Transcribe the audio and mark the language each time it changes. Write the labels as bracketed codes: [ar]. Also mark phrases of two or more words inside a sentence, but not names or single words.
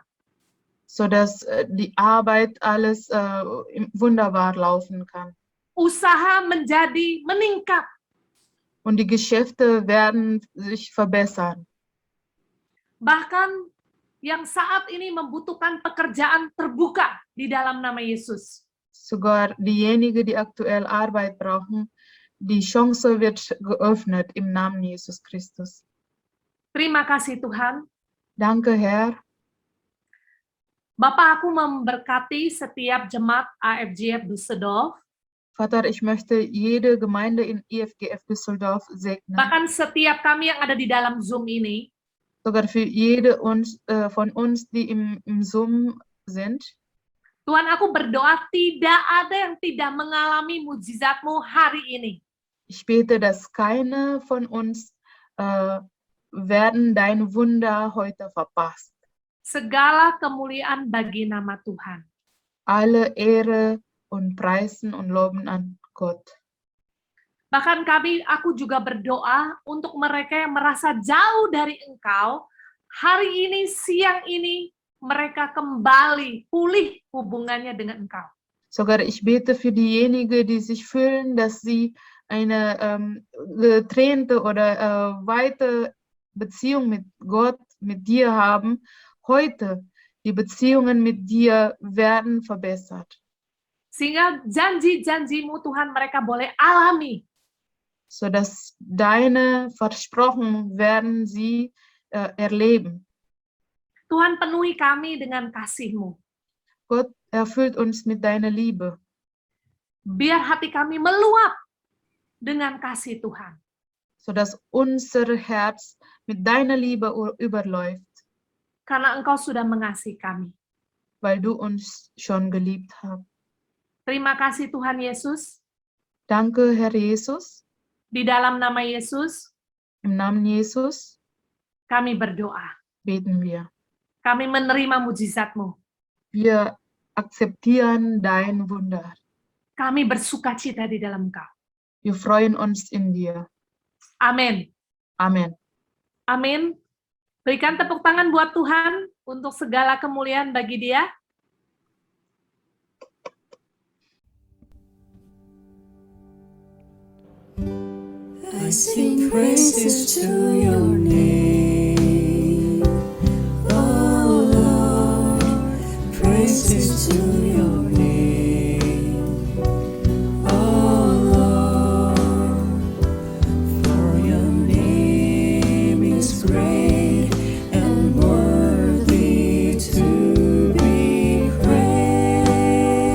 [de] sodass die Arbeit alles wunderbar laufen kann. [id] Usaha menjadi meningkat. [de] Und die Geschäfte werden sich verbessern. [id] Bahkan yang saat ini membutuhkan pekerjaan terbuka di dalam nama Yesus. [de] Sogar diejenigen, die aktuell Arbeit brauchen, die Chance wird geöffnet im Namen Jesus Christus. [id] Terima kasih Tuhan. [de] Danke, Herr. [id] Bapak, aku memberkati setiap jemaat AFGF Düsseldorf, [de] Vater, ich möchte jede Gemeinde in IFGF Düsseldorf segnen. [id] bahkan setiap kami yang ada di dalam Zoom ini, [de] Sogar für jede von uns, die im Zoom sind. [id] Tuhan, aku berdoa tidak ada yang tidak mengalami mujizat-Mu hari ini. [de] Ich bete, dass keine von uns werden dein Wunder heute verpasst. [id] Segala kemuliaan bagi nama Tuhan. [de] Alle Ehre und Preisen und Loben an Gott. [id] Bahkan aku juga berdoa untuk mereka yang merasa jauh dari Engkau, hari ini, siang ini, mereka kembali pulih hubungannya dengan Engkau. [de] Sogar ich bete für diejenigen, die sich fühlen, dass sie eine getrennte oder weite Beziehung mit Gott, mit dir haben. Heute, die Beziehungen mit dir werden verbessert. [id] Sehingga janji-janji-Mu Tuhan mereka boleh alami. [de] Sodass deine Versprochen werden sie erleben. [id] Tuhan, penuhi kami dengan kasih-Mu. [de] Gott erfüllt uns mit deiner Liebe. [id] Biar hati kami meluap dengan kasih Tuhan. [de] Sodass unser Herz mit deiner Liebe überläuft. [id] Karena Engkau sudah mengasihi kami. [de] Weil du uns schon geliebt hast. [id] Terima kasih Tuhan Yesus. [de] Danke, Herr Jesus. [id] Di dalam nama Yesus, [de] Im Namen Jesus [id] kami berdoa. [de] beten wir. [id] Kami menerima mujizat-Mu. [de] Wir akzeptieren dein Wunder. [id] Kami bersukacita di dalam Engkau. [de] Wir freuen uns in dir. [id] Amin. [de] Amen. [id] Amin. Berikan tepuk tangan buat Tuhan untuk segala kemuliaan bagi Dia. [en] I sing praises to your name, oh Lord, praises to your name, oh Lord, for your name is great and worthy to be praised.